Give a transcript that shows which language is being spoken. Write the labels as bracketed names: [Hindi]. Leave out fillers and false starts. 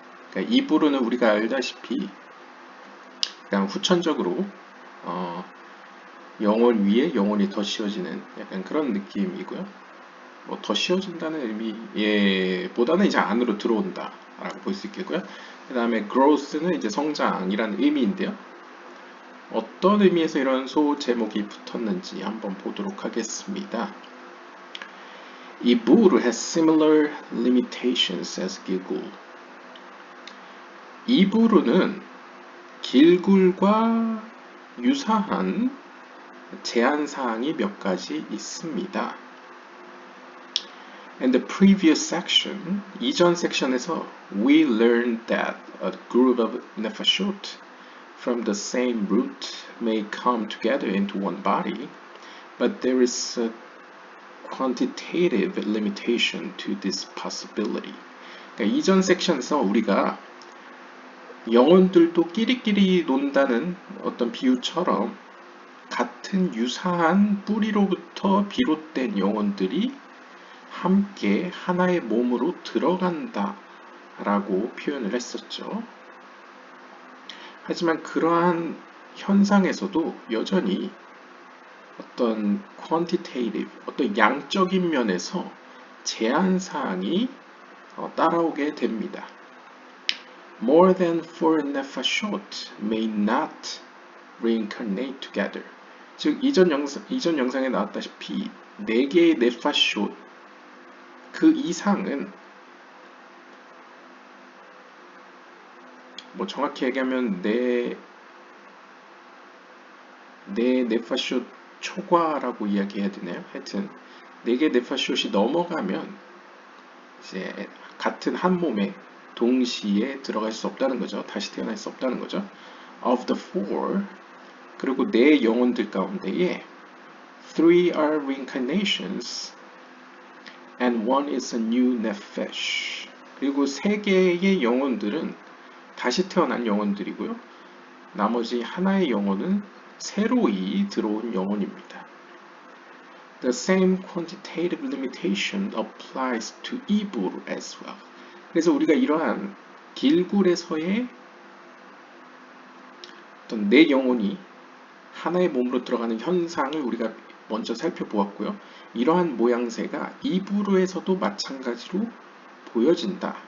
[Korean] 그러니까 Evil은 우리가 알다시피 약간 후천적으로 영혼 위에 영혼이 더 씌워지는 약간 그런 느낌이고요. 뭐 더 씌워진다는 의미보다는 이제 안으로 들어온다 라고 볼 수 있겠고요. 그 다음에 growth는 이제 성장이라는 의미인데요. 어떤 의미에서 이런 소 제목이 붙었는지 한번 보도록 하겠습니다. [English] 이불 has similar limitations as 길굴. [Korean] 이불은 길굴과 유사한 제한 사항이 몇 가지 있습니다. [English] In the previous section, [Korean] 이전 섹션에서 [English] we learned that a group of nefashot from the same root may come together into one body, but there is a quantitative limitation to this possibility. [Korean] 그러니까 이전 섹션에서 우리가 영혼들도 끼리끼리 논다는 어떤 비유처럼 같은 유사한 뿌리로부터 비롯된 영혼들이 함께 하나의 몸으로 들어간다 라고 표현을 했었죠. 하지만 그러한 현상에서도 여전히 어떤 quantitative, 어떤 양적인 면에서 제한사항이 따라오게 됩니다. [English] More than four nefashot may not reincarnate together. [Korean] 즉 이전 영상에 나왔다시피 4개의 네파숏 그 이상은 뭐 정확히 얘기하면 네 네파숏 초과라고 이야기해야 되나요? 하여튼 4개 네파숏이 넘어가면 이제 같은 한 몸에 동시에 들어갈 수 없다는 거죠. 다시 태어날 수 없다는 거죠. [English] Of the four, [Korean] 그리고 4 영혼들 가운데에 [English] 3 are reincarnations and one is a new nefesh. [Korean] 그리고 3개의 영혼들은 다시 태어난 영혼들이고요. 나머지 하나의 영혼은 새로이 들어온 영혼입니다. [English] The same quantitative limitation applies to 이불 as well. [Korean] 그래서 우리가 이러한 길굴에서의 어떤 내 영혼이 하나의 몸으로 들어가는 현상을 우리가 먼저 살펴보았고요. 이러한 모양새가 이불에서도 마찬가지로 보여진다.